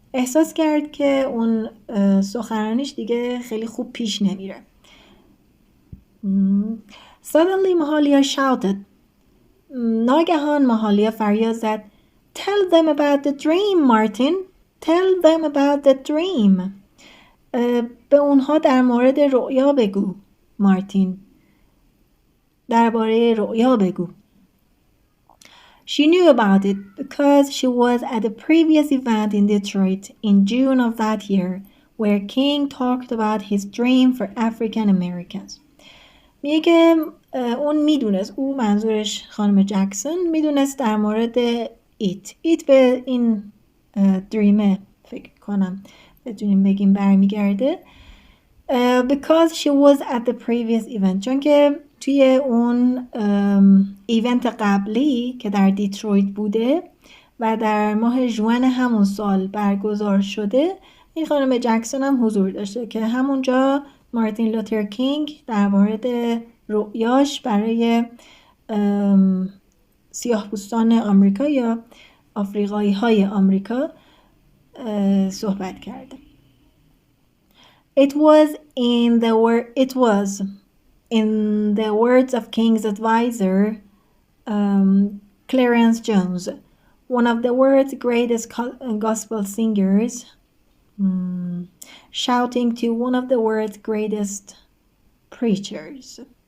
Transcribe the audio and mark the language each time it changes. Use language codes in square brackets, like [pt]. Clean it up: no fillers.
[fa] احساس کرد که اون سخنرانیش دیگه خیلی خوب پیش نمیره. [en] Suddenly Mahalia shouted. [fa] ناگهان ماهالیا فریاد زد [en] Tell them about the dream, Martin. Tell them about the dream. [fa] به اونها در مورد رؤیا بگو، مارتین. درباره رؤیا بگو. [en] She knew about it because she was at the previous event in Detroit in June of that year where King talked about his dream for African Americans. [fa] میگه که اون میدونست، او منظورش خانم جکسون میدونست در مورد ایت به این دریمه فکر کنم بتونیم بگیم برمیگرده. [en] Because she was at the previous event، [fa] چون که توی اون ایونت قبلی که در دیترویت بوده و در ماه ژوئن همون سال برگزار شده، این خانم جکسون هم حضور داشته که همونجا مارتین لوتر کینگ در مورد رؤیاش برای سیاه‌پوستان آمریکا یا آفریقایی های آمریکا صحبت کرده. [en] It was in the words of King's advisor, Clarence Jones, one of the world's greatest gospel singers, shouting to one of the world's greatest preachers.